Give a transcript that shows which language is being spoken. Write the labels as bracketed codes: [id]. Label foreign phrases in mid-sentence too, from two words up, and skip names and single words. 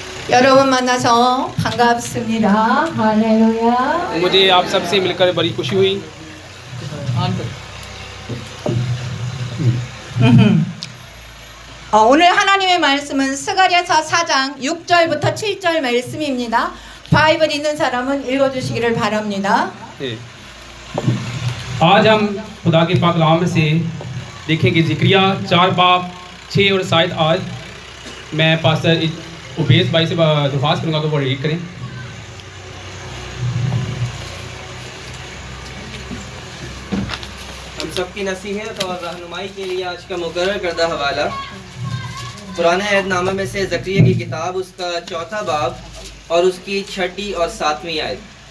[ko] 여러분 만나서 반갑습니다. 할렐루야. [ur] مجھے آپ سب سے مل کر بڑی خوشی ہوئی. [ko] 오늘 하나님의 말씀은 스가랴서 4장 6절부터 7절 말씀입니다. 바이블 있는 사람은 읽어주시기를 바랍니다. [ur] آج ہم خدا کے پاک کلام سے دیکھیں گے زکریا 4 باب 6 اور شاید آج میں پاسٹر عبیس بھائی سے درخواست کروں گا کہ وہ ریڈ کریں. ہم سب کی نصیحت اور رہنمائی کے لیے آج کا مقرر کردہ حوالہ پرانے عہدنامہ میں سے زکریا کی کتاب اس کا 4تھا باب اور اس کی 6ٹھی اور 7ویں آیت.